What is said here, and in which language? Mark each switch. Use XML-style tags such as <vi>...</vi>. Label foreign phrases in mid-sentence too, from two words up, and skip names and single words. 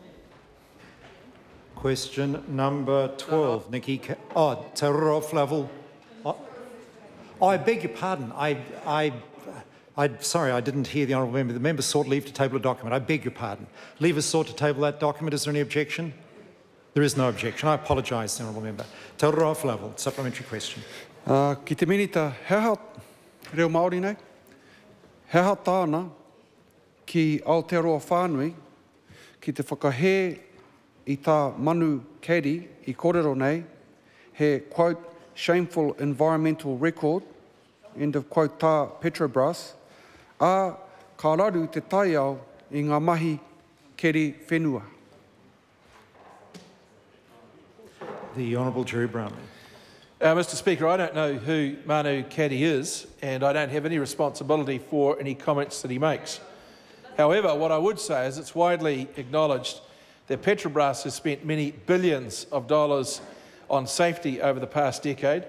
<en>Question number 12, Nikki. Te Ururoa Flavell. I beg your pardon. Sorry, I didn't hear the honourable member. The member sought leave to table a document. I beg your pardon. Leave is sought to table that document. Is there any objection? There is no objection. I apologise, honourable member. Te Ururoa Flavell, supplementary question.</en> <mi>Ki te minita, heha reo Māori nei, heha tāna ki Aotearoa whānui, ki te whakahe i tā manu keri i kōrero nei, he,</mi> <en>quote, shameful environmental record, end of quote,</en> <mi>tā Petrobras, a ka raru te taiao i ngā mahi keri whenua.</mi> <en>The Honourable Jerry Brownlee. Mr Speaker, I don't know who Manu Caddy is, and I don't have any responsibility for any comments that he makes. However, what I would say is it's widely acknowledged that Petrobras has spent many billions of dollars on safety over the past decade.</en>